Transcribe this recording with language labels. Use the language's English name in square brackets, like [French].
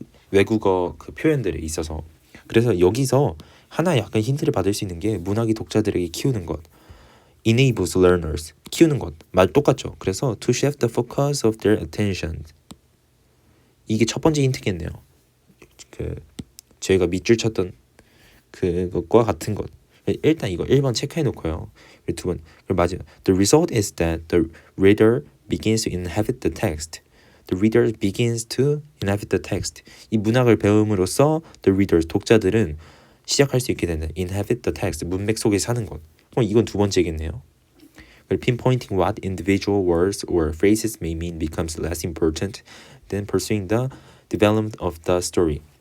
[Korean] 외국어 그 표현들에 있어서. 그래서 여기서 하나 약간 힌트를 받을 수 있는 게 문학이 독자들에게 키우는 것. [English] enables learners. [Korean] 키우는 것. 말 똑같죠. [English] 그래서 to shift the focus of their attention. [Korean] 이게 첫 번째 힌트겠네요. 그 저희가 밑줄 쳤던 그것과 같은 것. 일단 이거 1번 체크해 놓고요. 그리고 두 번. 그리고 마지막. [English] The result is that the reader begins to inhabit the text. The reader begins to inhabit the text. [Korean] 이 문학을 배움으로써 [English] the readers, [Korean] 독자들은 시작할 수 있게 되는 [English] inhabit the text, [Korean] 문맥 속에 사는 것. 그럼 이건 두 번째겠네요. [English] 그리고 pinpointing what individual words or phrases may mean becomes less important than pursuing the development of the story.